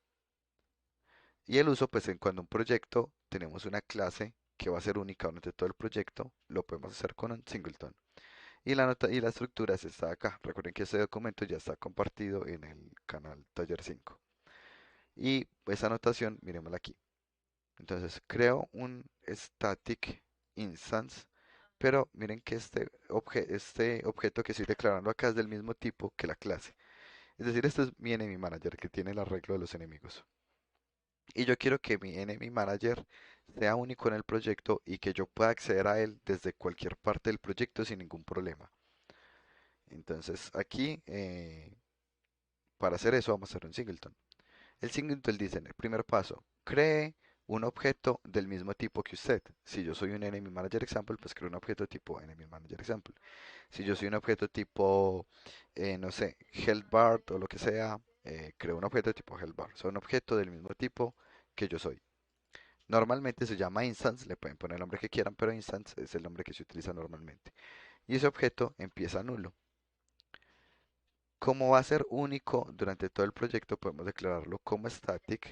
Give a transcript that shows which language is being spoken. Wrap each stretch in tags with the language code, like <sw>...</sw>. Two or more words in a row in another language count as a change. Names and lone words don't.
<es>Y el uso, pues en cuando un proyecto tenemos una clase que va a ser única durante todo el proyecto, lo podemos hacer con un singleton. Y la nota y la estructura es esta de acá. Recuerden que este documento ya está compartido en el canal Taller 5. Y esa anotación, miremosla aquí. Entonces creo un</es> <en>static instance,</en> <es>pero miren que este objeto que estoy declarando acá es del mismo tipo que la clase. Es decir, este es mi</es> <en>enemy manager</en> <es>que tiene el arreglo de los enemigos. Y yo quiero que mi</es> <en>enemy manager</en> <es>sea único en el proyecto y que yo pueda acceder a él desde cualquier parte del proyecto sin ningún problema. Entonces aquí, para hacer eso, vamos a hacer un singleton. El singleton dice en el primer paso, cree un objeto del mismo tipo que usted. Si yo soy un</es> <en>enemy manager example,</en> <es>pues creo un objeto tipo</es> <en>enemy manager example.</en> <es>Si yo soy un objeto tipo, no sé, health o lo que sea, creo un objeto tipo</es> <en>health bar.</en> <es>Son un objeto del mismo tipo que yo soy. Normalmente se llama instance, le pueden poner el nombre que quieran, pero instance es el nombre que se utiliza normalmente. Y ese objeto empieza nulo. Como va a ser único durante todo el proyecto, podemos declararlo como static.</es>